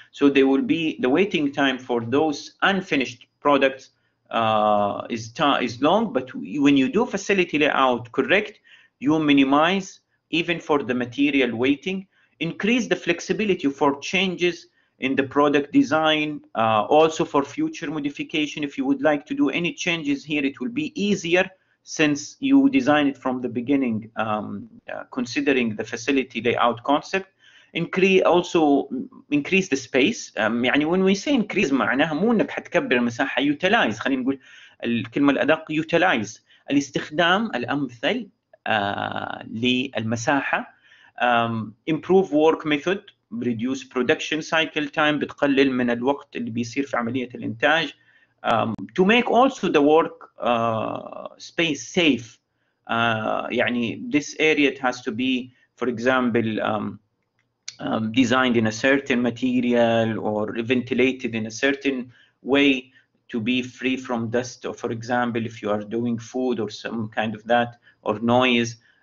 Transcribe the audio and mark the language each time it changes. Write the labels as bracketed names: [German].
[English] So there will be the waiting time for those unfinished products is long, but when you do facility layout correct, you minimize even for the material waiting, increase the flexibility for changes in the product design, also for future modification. If you would like to do any changes here, it will be easier since you design it from the beginning, considering the facility layout concept. Also increase the space. [Arabic] يعني [English] when we say increase [Arabic] معناها مو انك حتكبر المساحه. utilize، خلينا نقول الكلمه الادق utilize، الاستخدام الامثل للمساحه. [English] improve work method، reduce production cycle time، [Arabic] بتقلل من الوقت اللي بيصير في عمليه الانتاج. [English] to make also the work space safe. يعني this area it has to be, for example, designed in a certain material or ventilated in a certain way to be free from dust, or for example if you are doing food or some kind of that, or noise.